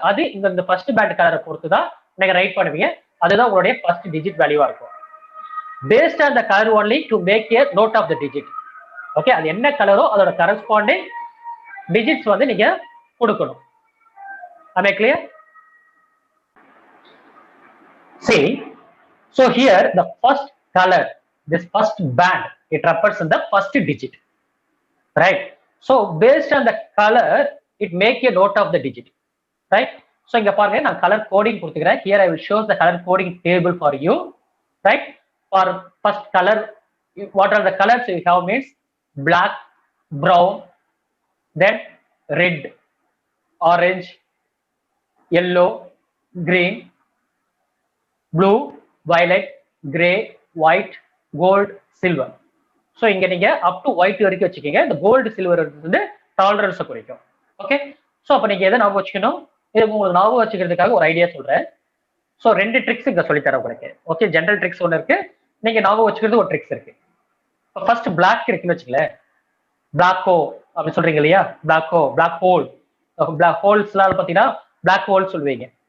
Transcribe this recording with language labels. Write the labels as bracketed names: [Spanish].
[Tamil] அது இந்த first pant கலரை பொறுத்து தான் நீங்க ரைட் பண்ணுவீங்க. அதுதான் உங்களுடைய ஃபர்ஸ்ட் டிஜிட் வேல்யூவா இருக்கும். [English] Based on the colour only to make a note of the digit. Okay. [Tamil] அது என்ன கலரோ அதோட கரஸ்பாண்டிங் டிஜிட்ஸ் வந்து நீங்க கொடுக்கணும். [English] Am I clear? See, so here the first color, this first band, it represents the first digit, right? So based on the color, it make a note of the digit, right? [Tamil] So இங்க பாருங்க நான் color coding கொடுத்துக்கிறேன். [English] Here I will show the color coding table for you, right? For first color, what are the colors we have means black, brown, then red, orange, yellow, green, blue, violet, gray, white, gold, silver. [Tamil] So இங்க நீங்க up to white வரைக்கும் வச்சுக்கீங்க. இந்த gold silver வந்து டாலரன்ஸை குறிக்கும். Okay, so அப்போ நீங்க எதை ஞாபகம் வச்சுக்கணும்? இது உங்களுக்கு ஞாபகம் வச்சுக்கிறதுக்காக ஒரு ஐடியா சொல்றேன். ஸோ 2 ட்ரிக்ஸ் இங்க சொல்லித்தரேன் உங்களுக்கு. ஓகே, ஜென்ரல் ட்ரிக்ஸ் ஒன்று இருக்கு, நீங்க ஞாபகம் வச்சுக்கிறது ஒரு ட்ரிக்ஸ் இருக்கு. ஃபர்ஸ்ட் பிளாக் இருக்குன்னு வச்சுக்கலேன், பிளாக்கோ அப்படின்னு சொல்றீங்க இல்லையா, பிளாக்கோ, பிளாக் ஹோல், பிளாக் ஹோல்ஸ்லாம் பார்த்தீங்கன்னா பிளாக் ஹோல் சொல்லுவீங்க.